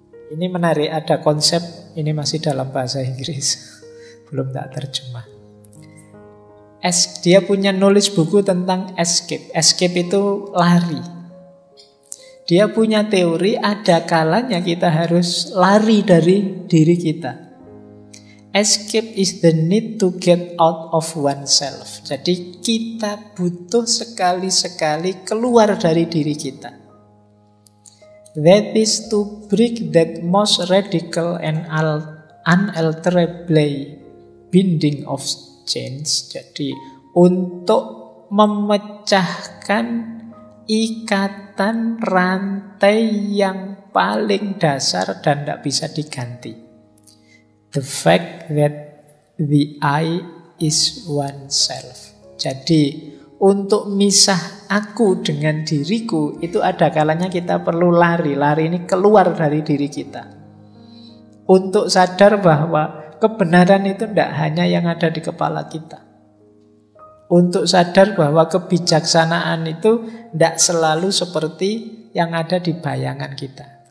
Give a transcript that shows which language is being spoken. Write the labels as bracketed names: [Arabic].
[Indonesian] Ini menarik, ada konsep, ini masih dalam bahasa Inggris, belum tak terjemah. Dia punya nulis buku tentang escape. Escape itu lari. Dia punya teori ada kalanya kita harus lari dari diri kita. [English] Escape is the need to get out of oneself. [Indonesian] Jadi kita butuh sekali-sekali keluar dari diri kita. [English] That is to break that most radical and unalterable binding of change. [Indonesian] Jadi untuk memecahkan ikatan rantai yang paling dasar dan tidak bisa diganti. [English] The fact that the I is oneself. [Indonesian] Jadi untuk misah aku dengan diriku itu ada kalanya kita perlu lari. Lari ini keluar dari diri kita. Untuk sadar bahwa kebenaran itu tidak hanya yang ada di kepala kita. Untuk sadar bahwa kebijaksanaan itu tidak selalu seperti yang ada di bayangan kita.